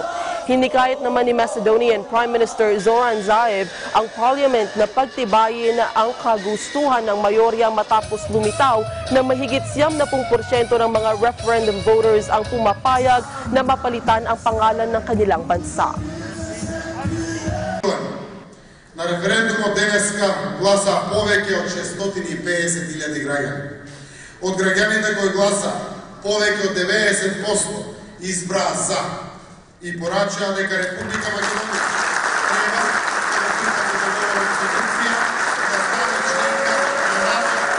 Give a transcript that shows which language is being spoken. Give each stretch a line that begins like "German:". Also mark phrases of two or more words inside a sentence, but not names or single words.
Filipino: Hinikayat naman ni
English: Macedonian Prime Minister
Filipino: Zoran Zaev ang parliament na pagtibayin ang kagustuhan ng mayorya matapos lumitaw na mahigit 70% ng mga
English: referendum voters
Filipino: ang pumapayag na mapalitan ang pangalan ng kanilang bansa.
Macedonian: На референдуму денеска гласа повеќе од 650.000 граѓани. Од граѓаните кои гласа, повеќе од 90% избра за и порачаа дека Република Македонија треба да стане членка на НАТО.